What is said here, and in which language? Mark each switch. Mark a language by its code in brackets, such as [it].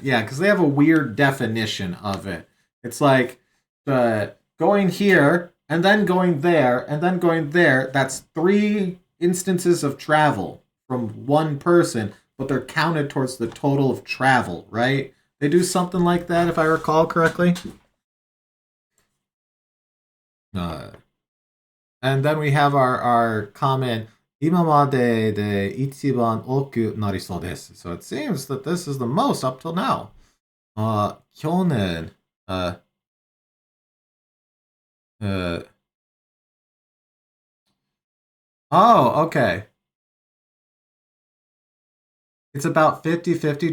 [en] Yeah, because they have a weird definition of it. It's like going here and then going there and then going there. That's 3 instances of travel from one person, but they're counted towards the total of travel, right? They do something like that, if I recall correctly. And then we have our comment, [ja] 今までで一番多くなりそうです. [en] So it seems that this is the most up till now. 去年、oh, okay. It's about 50-50.